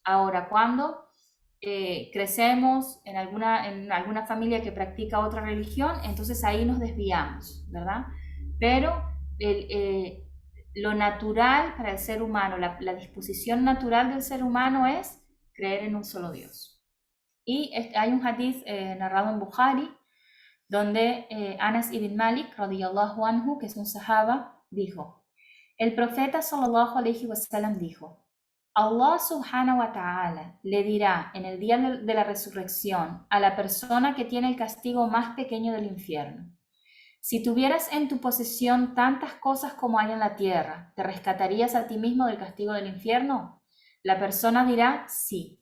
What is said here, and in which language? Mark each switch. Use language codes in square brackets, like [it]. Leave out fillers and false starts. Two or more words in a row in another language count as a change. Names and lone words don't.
[es] Ahora, cuando crecemos en alguna familia que practica otra religión, entonces ahí nos desviamos, ¿verdad? Pero lo natural para el ser humano, la disposición natural del ser humano es creer en un solo Dios. Y hay un hadith narrado en Bukhari, donde Anas ibn Malik, [ar] رضي الله عنه, [es] que es un sahaba, dijo: el profeta [ar] صلى الله عليه وسلم [es] dijo: Allah [ar] سبحانه وتعالى [es] le dirá en el día de la resurrección a la persona que tiene el castigo más pequeño del infierno: si tuvieras en tu posesión tantas cosas como hay en la tierra, ¿te rescatarías a ti mismo del castigo del infierno? La persona dirá: sí.